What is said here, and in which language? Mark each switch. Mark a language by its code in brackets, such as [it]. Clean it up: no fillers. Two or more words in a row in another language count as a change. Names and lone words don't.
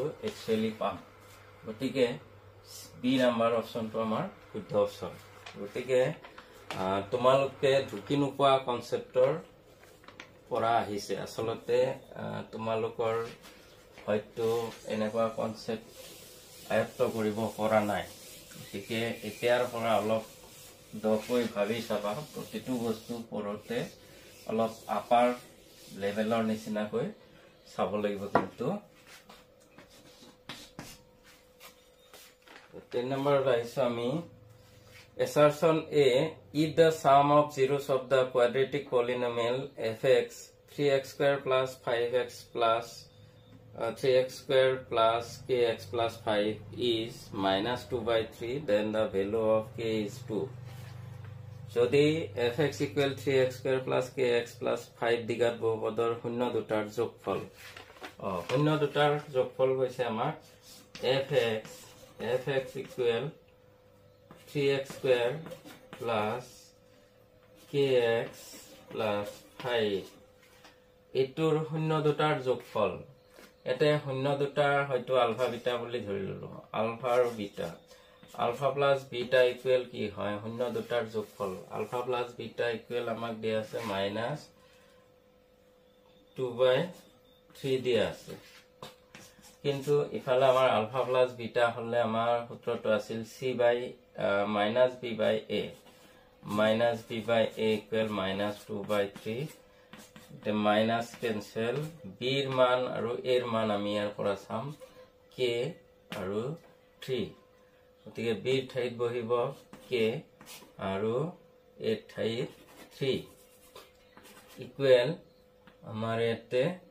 [as] একচুয়ালি পাম গতিকে b নাম্বাৰ অপচনটো আমাৰ শুদ্ধ অপচন গতিকে তোমালোকে ঢুকি নোপোৱা কনসেপ্টৰ পৰা আহিছে আসলতে তোমালোকৰ হয়তো এনেকুৱা কনসেপ্ট আয়ত্ত কৰিব পৰা নাই গতিকে এতিয়াৰ পৰা অলপ দকৈ ভাবি চাবা প্ৰতিটো বস্তু পৰতে অলপ [en] upper levelৰ [as] নিচিনাকৈ চাব লাগিব কিন্তু 10 নম্বৰ ৰাইছো আমি [en] assertion A if the sum of zeros of the quadratic polynomial fx 3x square plus 5x plus 3x square plus kx plus 5 is minus 2 by 3 then the value of k is 2 যদি fx equal 3x square plus kx plus 5 [as] দিঘাত বহুপদৰ শূন্য দুটাৰ যোগফল শূন্য দুটাৰ যোগফল হৈছে আমাৰ [en] fx equal 3x square plus kx plus 5 [as] এটোৰ শূন্য দুটাৰ যোগফল এতে শূন্য দুটা হয়তো আলফা বিটা বুলি ধৰি ললো আলফা আৰু বিটা [en] alpha plus beta equal [as] কি হয় শূন্য দুটাৰ যোগফল [en] alpha plus beta equal [as] আমাক দিয়া আছে -2/3 দিয়া আছে কিন্তু ইফালে আমাৰ [en] alpha plus beta [as] হলে আমাৰ সূত্ৰটো আছিল [en] c by minus b by a equal minus 2/3 the minus cancel [as] b ৰ মান আৰু a ৰ মান আমি ইয়াৰ পৰা চাম k আৰু 3 গতিকে b ৰ ঠাইত বহিব k আৰু a ৰ ঠাইত 3 equal আমাৰ ইয়াতে